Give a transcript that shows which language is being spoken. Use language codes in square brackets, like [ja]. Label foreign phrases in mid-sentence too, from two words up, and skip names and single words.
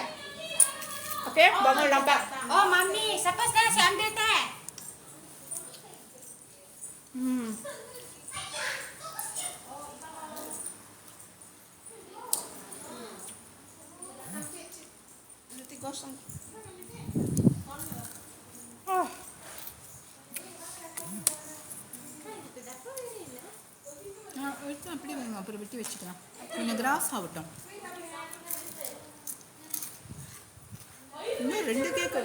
[ms] Okey, bangun lambat. Oh, Mami, siapa sekarang saya ambil teh? Nanti gosong. [ta] எடுத்து அப்படியே வேணும், அப்புறம் வெட்டி வச்சுக்கலாம். கொஞ்சம் கிராஸ் ஆகட்டும். இன்னும் 2 கேக்கு.